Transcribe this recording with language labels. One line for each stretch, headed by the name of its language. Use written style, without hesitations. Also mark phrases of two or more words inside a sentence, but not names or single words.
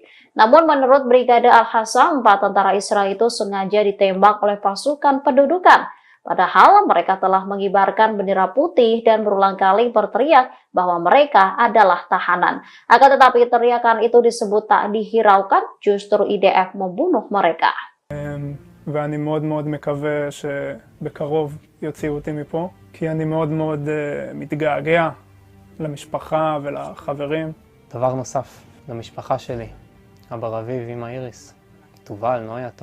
Indonesian: Namun menurut Brigade Al-Qassam, 4 tentara Israel itu sengaja ditembak oleh pasukan pendudukan. Padahal mereka telah mengibarkan bendera putih dan berulang kali berteriak bahwa mereka adalah tahanan. Akan tetapi teriakan itu disebut tak dihiraukan, justru IDF membunuh mereka.
Hebrew: ואני מאוד מאוד מקווה שבקרוב יוציאו אותי מפה, כי אני מאוד מאוד מתגעגע למשפחה ולחברים. דבר נוסף, למשפחה שלי, אבא רביב, אמא איריס, תובל, נויה, תום.